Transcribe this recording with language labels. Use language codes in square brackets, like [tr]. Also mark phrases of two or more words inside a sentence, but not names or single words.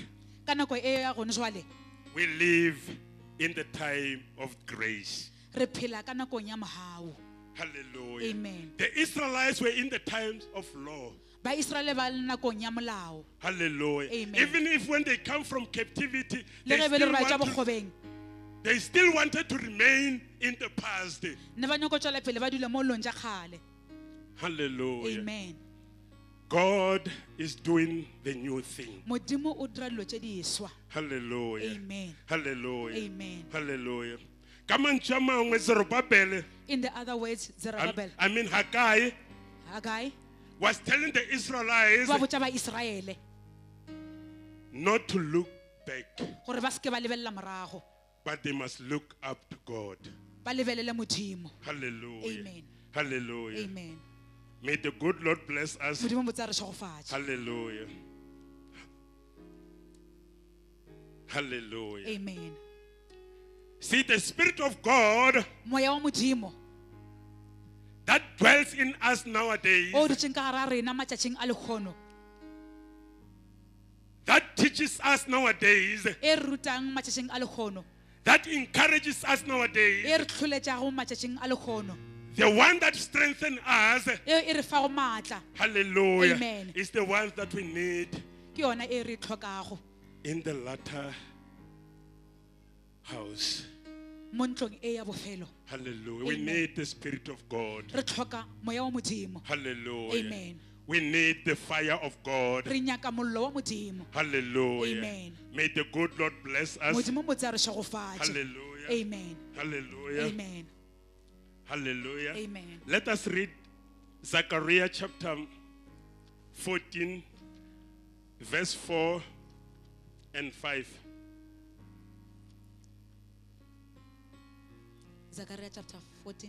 [nso] ka nako e ya gone jwale [en] we live in the time of grace. [nso] re phela ka nakong ya mogau. [en] Hallelujah. Amen. The Israelites were in the times of law. [nso] ba Israele ba le nakong ya molao. [en] Hallelujah. Amen. Even if when they come from captivity, [nso] le ge be le ra tša [en] they [nso] bokgobeng [en] still wanted to remain in the past. [nso] ne ba nyako tšwela pele ba dula mo long tša kgale. [en] Hallelujah. Amen. God is doing the new thing. [nso] modimo o dira dilo tše di swa. [en] Hallelujah. Amen. Hallelujah. Amen. Hallelujah. [nso] Ka mantswe a mangwe Zerubbabel, [en] In the other words, Zerubbabel, I mean Haggai, [nso] Haggai, [en] was telling the Israelites [nso] ba botša ba Israele [en] not to look back, [nso] gore ba seke ba lebelela morago, [en] but they must look up to God. [nso] ba lebelele modimo. [en] Hallelujah. Amen. Hallelujah. Amen. May the good Lord bless us. [nso] modimo botse a re šogofatše. [en] Hallelujah. Hallelujah. Amen. See, the Spirit of God [nso] moya wa modimo [en] that dwells in us nowadays, [nso] o dutšeng ka gare a rena matšatšing a lekgono [en] that teaches us nowadays, [nso] e re rutang matšatšing a lekgono, [en] that encourages us [nso] e [en] nowadays, [nso] re tlholetšago matšatšing a lekgono, [en] the one that strengthens us, [nso] e re fago maatla, [en] hallelujah, Amen. is the one that we need [nso] ke yona e re e tlhokago [en] in the latter house. [nso] mo ntlong e ya bofelo. [en] Hallelujah. We Amen. need the Spirit of God. [nso] Re tlhoka moya wa modimo, [en] Hallelujah. Amen. We need the fire of God. [nso] re nyaka mollo wa modimo. [en] Hallelujah. Amen. May the good Lord bless us. [nso] Modimo mo tsa re šagofatše. [en] Hallelujah. Amen. Hallelujah. Amen. Hallelujah. Amen. Let us read Zechariah chapter 14, verse 4 and 5. Zechariah chapter 14.